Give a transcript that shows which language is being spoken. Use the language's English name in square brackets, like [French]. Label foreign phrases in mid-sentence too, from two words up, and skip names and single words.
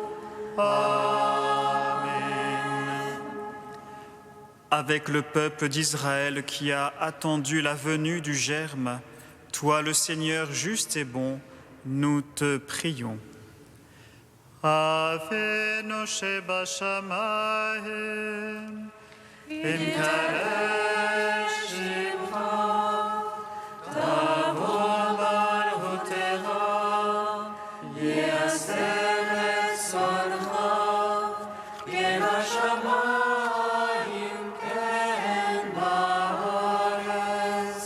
[French] Amen. Avec le peuple d'Israël qui a attendu la venue du Germe, toi le Seigneur juste et bon, nous te prions. [Hebrew] Avenu שבשמיים, נתקדש שמך, תבוא מלכותך, ייעשה רצונך, כבשמיים כן בארץ.